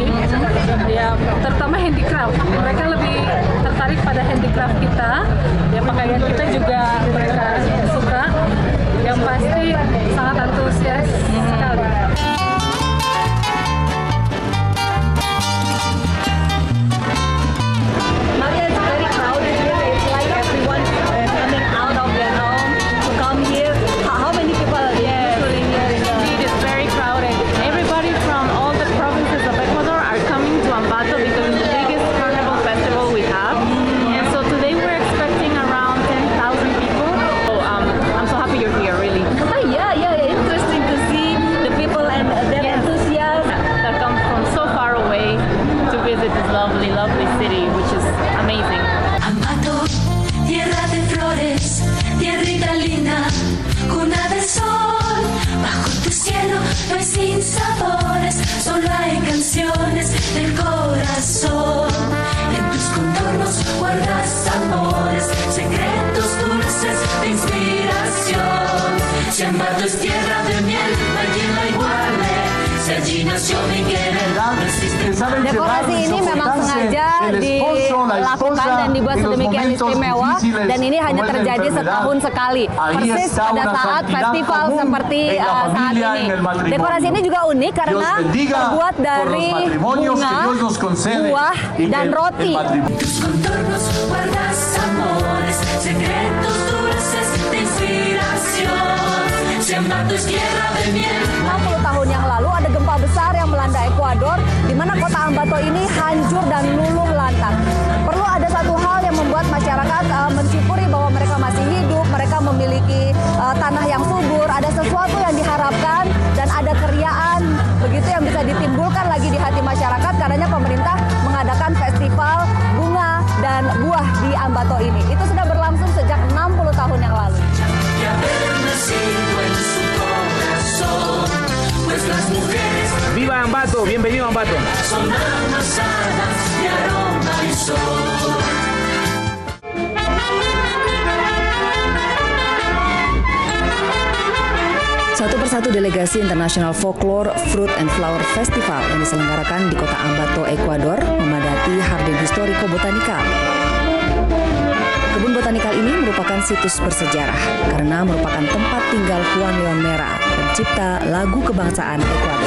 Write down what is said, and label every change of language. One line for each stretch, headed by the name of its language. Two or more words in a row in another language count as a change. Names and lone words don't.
Indonesian: Ya, terutama handicraft. Mereka lebih tertarik pada handicraft kita. Ya, pakaian kita juga mereka suka. Yang pasti sangat antusias sekali.
English: Maria, it's very crowded here. It's like everyone coming out of their home to come here. How many people usually here in the... It is very crowded. Everybody from all the provinces of Ecuador are coming to Ambato because it's the biggest carnival festival we have. And so today we're expecting around 10,000 people. So I'm so happy you're here, really. Oh, yeah. Interesting to see the people and their enthusiasm. That come from so far away to visit this lovely, lovely city, which is amazing.
Spanish: Ambato, tierra de flores, tierrita linda, cuna del sol, bajo tu cielo no hay sinsabores, solo hay canciones del corazón. En tus contornos guardas amores, secretos dulces de inspiración. Si Ambato es tierra de miel, no hay quien la iguale. Si allí nació Miguel, no existe mal.
Indonesian: Dekorasi ini memang sengaja dilakukan dan dibuat sedemikian istimewa, dan ini hanya terjadi setahun sekali, persis pada saat festival seperti saat ini. Dekorasi ini juga unik karena terbuat dari bunga, buah, dan roti.
Spanish: Tus contornos guardas amores, secretos dulces de inspiración. Si Ambato es tierra de miel.
Indonesian: 60 tahun yang lalu ada gempa besar yang melanda Ekuador, di mana kota Ambato ini hancur dan luluh lantak. Perlu ada satu hal yang membuat masyarakat mensyukuri bahwa mereka masih hidup, mereka memiliki tanah yang subur, ada sesuatu yang diharapkan dan ada keriaan begitu yang bisa ditimbulkan lagi di hati masyarakat karena pemerintah mengadakan festival bunga dan buah di Ambato ini. Itu sudah berlangsung sejak 60 tahun yang lalu.
Spanish: Y haber nacido en su corazón, pues las mujeres ¡Viva Ambato! ¡Bienvenido a Ambato! son amasadas de aroma y sol.
Indonesian: Satu persatu delegasi International Folklore Fruit and Flower Festival yang diselenggarakan di kota Ambato, Ekuador, memadati Jardín Histórico Botanikal. Kebun botanikal ini merupakan situs bersejarah karena merupakan tempat tinggal Juan Leon Mera, pencipta lagu kebangsaan Ekuador.